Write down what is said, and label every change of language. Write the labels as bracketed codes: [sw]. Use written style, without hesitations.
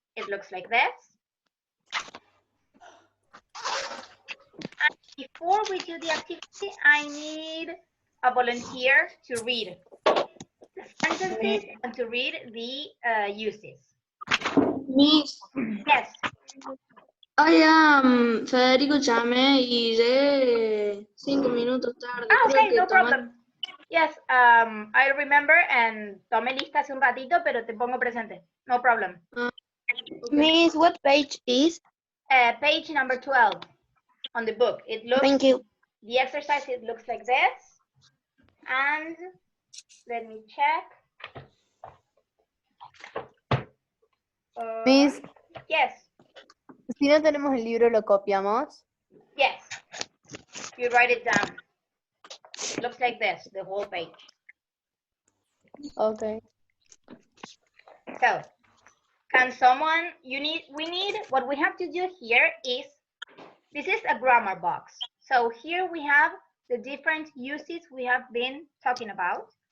[en] It looks like this. And before we do the activity, I need a volunteer to read the sentences and to read the uses. Miss, Yes. I am [es] Federico Chame y llegué 5 minutos tarde. [en] Okay, no problem. Yes, I remember and [es] tomé lista hace un ratito, pero te pongo presente. [en] No problem. Miss, what page is? Page number 12 on the book. It looks. Thank you. The exercise, it looks like this. And let me check. Miss, Yes, [es] si no tenemos el libro, ¿lo copiamos? [en] yes. You write it down. It looks like this, the whole page. Okay. So, can someone, what we have to do here is, this is a grammar box. So here we have the different uses we have been talking about.